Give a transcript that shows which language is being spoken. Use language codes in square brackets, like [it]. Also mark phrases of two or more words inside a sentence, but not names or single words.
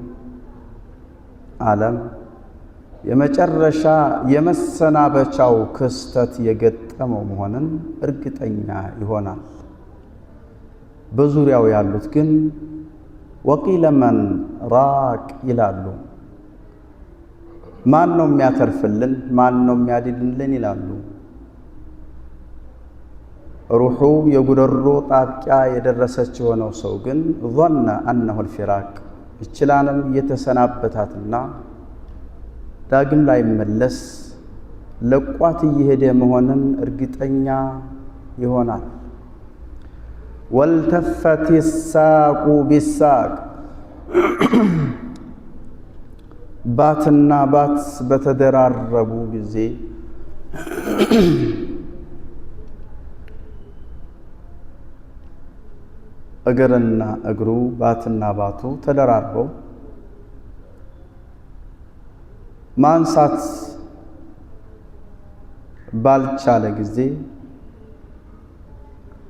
[am] ዓለም የመጨረሻ የመሰናበቻው ክስተት የገጠመው መሆንን እርግጠኛ ይሆናል። በዙሪያው ያሉት ግን [ar] وقيل من راق [am] ይላሉ። ማን ነው የሚያተርፍልን? ማን ነው የሚያድንልን? ይላሉ። ሩሑ የጉረሮ ጣብቂያ የደረሰች የሆነው ሰው ግን [ar] ظن أنه الفراق [am] ይችላንም የተሰናበታትና ዳግም ላይ መለስ ለቋት እየሄደ መሆንን እርግጠኛ ይሆናል። [ar] ወልተፈት الساق بالساق [am] ባትና ባት በተደራረቡ ጊዜ እግርና እግሩ ባትና ባቱ ተደራርበው ማንሳት ባልቻለ ጊዜ